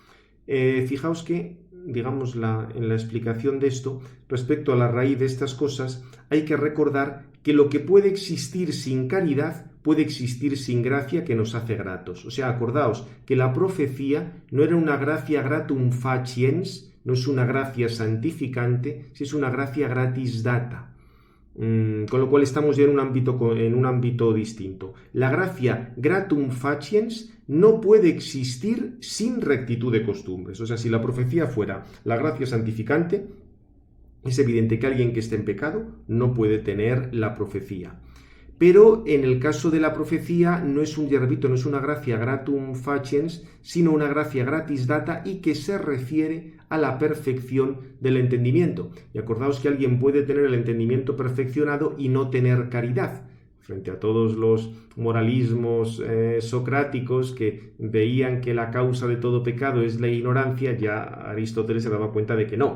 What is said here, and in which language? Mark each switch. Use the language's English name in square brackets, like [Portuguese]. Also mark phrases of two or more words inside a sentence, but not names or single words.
[Spanish] Fijaos que, digamos, en la explicación de esto, respecto a la raíz de estas cosas, hay que recordar que lo que puede existir sin caridad puede existir sin gracia que nos hace gratos. O sea, acordaos que la profecía no era una gracia [Latin] gratum faciens, [Spanish] no es una gracia santificante, si es una gracia [Latin] gratis data. [Spanish] Con lo cual estamos ya en un ámbito distinto. La gracia [Latin] gratum faciens [Spanish] no puede existir sin rectitud de costumbres. O sea, si la profecía fuera la gracia santificante, es evidente que alguien que esté en pecado no puede tener la profecía. Pero en el caso de la profecía no es una gracia [Latin] gratum faciens, [Spanish] sino una gracia [Latin] gratis data [Spanish] y que se refiere a la perfección del entendimiento. Y acordaos que alguien puede tener el entendimiento perfeccionado y no tener caridad. Frente a todos los moralismos socráticos que veían que la causa de todo pecado es la ignorancia, ya Aristóteles se daba cuenta de que no.